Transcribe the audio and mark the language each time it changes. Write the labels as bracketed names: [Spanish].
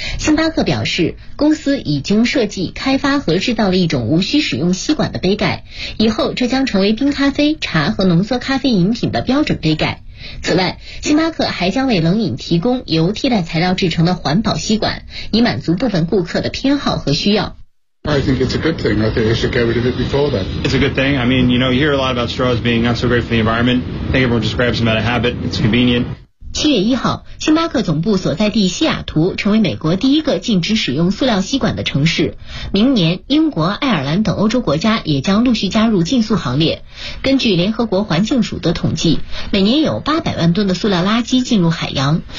[Chinese] 星巴克表示，公司已经设计、开发和制造了一种无需使用吸管的杯盖，以后这将成为冰咖啡、茶和浓缩咖啡饮品的标准杯盖。此外，星巴克还将为冷饮提供由替代材料制成的环保吸管，以满足部分顾客的偏好和需要。 [English] I think it's a good thing. I think we should get rid of it before that. It's a good thing. I mean, you know, you hear a lot about straws being not so great for the environment. I think everyone just grabs them out of habit. It's convenient. [Chinese] 7月1号，星巴克总部所在地西雅图成为美国第一个禁止使用塑料吸管的城市。明年，英国、爱尔兰等欧洲国家也将陆续加入禁塑行列。根据联合国环境署的统计，每年有800万吨的塑料垃圾进入海洋。